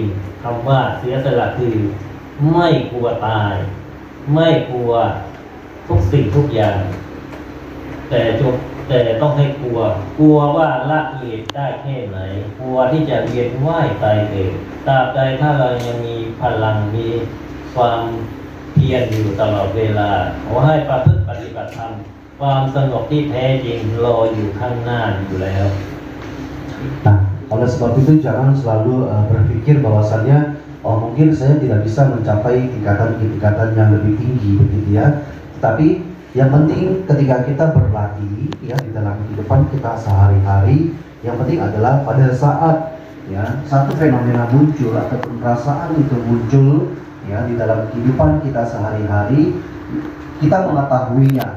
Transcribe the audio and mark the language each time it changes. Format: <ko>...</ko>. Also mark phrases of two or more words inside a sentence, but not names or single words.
<th>ๆคำว่าเสียสละคือไม่กลัวตายไม่กลัวทุกสิ่งทุกอย่างแต่ต้องให้กลัวว่าละกิเลสได้แค่ไหนกลัวที่จะเวียนว่ายตายเกิดตราบใดถ้าเรายังมีพลังมีความเพียรอยู่ตลอดเวลาขอให้ประพฤติปฏิบัติธรรมความสงบที่แท้จริงรออยู่ข้างหน้าอยู่แล้ว</th> <id>Nah, oleh sebab itu jangan selalu berpikir bahwasannya mungkin saya tidak bisa mencapai tingkatan yang lebih tinggi begitu ya. Tetapi yang penting ketika kita berlatih ya di dalam kehidupan kita sehari-hari, yang penting adalah pada saat ya satu fenomena muncul ataupun perasaan itu muncul ya di dalam kehidupan kita sehari-hari, kita mengetahuinya.</id>